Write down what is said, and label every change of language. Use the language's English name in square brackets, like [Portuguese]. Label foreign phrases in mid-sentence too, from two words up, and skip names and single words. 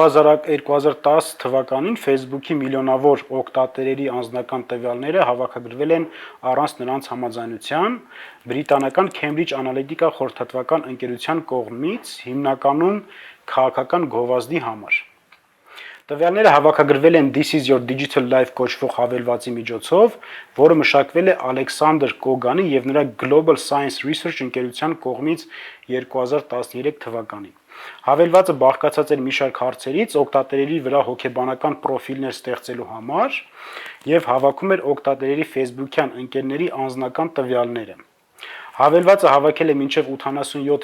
[Armenian] 2010 թվականին Facebook-ի միլիոնավոր օգտատերերի անձնական տվյալները հավաքագրվել են առանց նրանց համաձայնության բրիտանական Cambridge Analytica խորհրդատվական ընկերության կողմից, հիմնականում քաղաքական գովազդի համար։ Տվյալները հավաքագրվել են This is your digital life կոչվող հավելվածի միջոցով, որը մշակվել է Ալեքսանդր Կոգանի եւ նրա Global Science Research ընկերության կողմից 2013 թվականին։ Հավելվածը բաղկացած էր մի շարք հարցերից օգտատերերի վրա հոգեբանական պրոֆիլներ ստեղծելու համար եւ հավաքում էր օգտատերերի Facebook-յան ընկերների անձնական տվյալները։ Հավելվածը հավաքել է մինչև 87